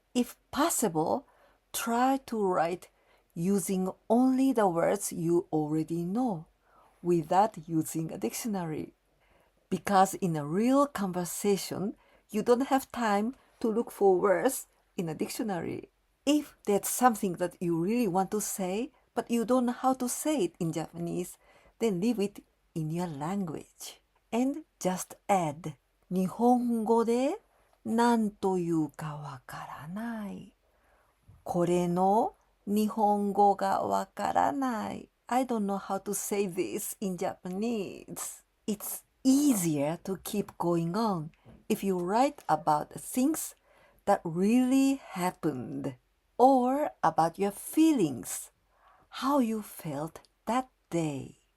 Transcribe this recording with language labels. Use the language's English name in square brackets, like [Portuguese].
[English] If possible, try to write using only the words you already know, without using a dictionary. Because in a real conversation, you don't have time to look for words in a dictionary. If there's something that you really want to say, but you don't know how to say it in Japanese, then leave it in your language. And just add, [Japanese] 日本語で何というかわからない。これの日本語がわからない。 [English] I don't know how to say this in Japanese. It's easier to keep going on if you write about things that really happened or about your feelings, how you felt that day.